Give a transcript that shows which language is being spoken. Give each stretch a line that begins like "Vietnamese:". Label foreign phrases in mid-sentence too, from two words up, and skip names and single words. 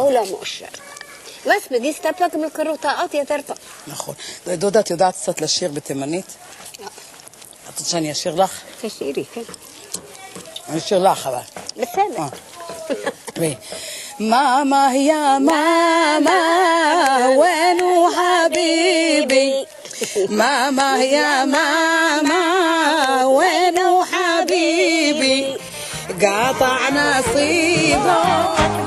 Hebrew: בס, בדי סתפק בקרותאות יותר טוב. נכון. דודה, את יודעת קצת לשיר בתימנית? לא. את רוצה שאני אשיר לך? תשירי, כן. אני אשיר לך, אבל. בסדר.
Arabic: ماما، يا ماما, وينو حبيبي ماما يا ماما وينو حبيبي قاطع نصيبه